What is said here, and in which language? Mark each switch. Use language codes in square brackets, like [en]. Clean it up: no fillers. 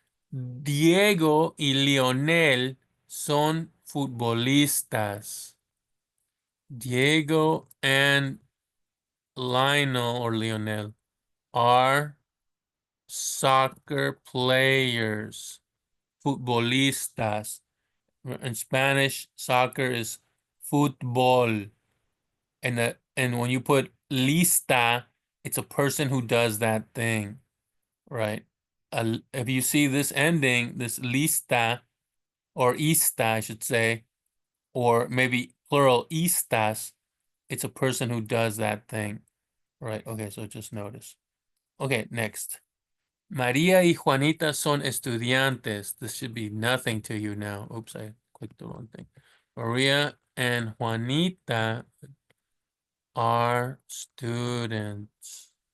[es] Diego y Lionel son futbolistas. [en] Diego and Lionel or Lionel are soccer players. Futbolistas. In Spanish, soccer is fútbol. And when you put lista, it's a person who does that thing, right? if you see this ending, this lista, or ista, I should say, or maybe plural istas, it's a person who does that thing, right? Okay, so just notice. Okay, next. [es] María y Juanita son estudiantes. [en] This should be nothing to you now. Oops, I clicked the wrong thing. María and Juanita are students.